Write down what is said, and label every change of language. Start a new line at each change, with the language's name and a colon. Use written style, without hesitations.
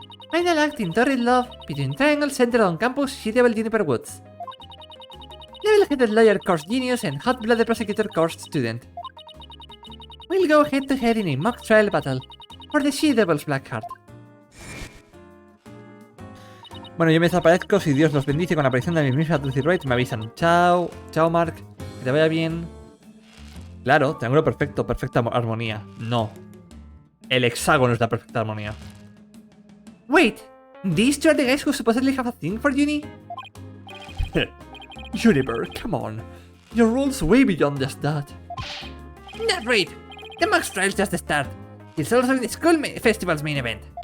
English: Final act in torrid love between triangles centered on campus Shitable Juniper Woods. Level-headed lawyer cursed genius and hot-blooded prosecutor cursed student. We'll go head-to-head in a mock trial battle for the She-Devil's Black Heart.
Spanish: Bueno, yo me desaparezco. Si Dios nos bendice con la aparición de mi misma Truth Right, me avisan. Chao, chao Mark, que te vaya bien. Claro, triángulo perfecto, perfecta armonía. No. El hexágono es la perfecta armonía.
English: Wait, these two are the guys who supposedly have a thing for Uni? Juniper, come on. Your role's way beyond just that. Not right! The mock trial's just the start. It's also the school festival's main event.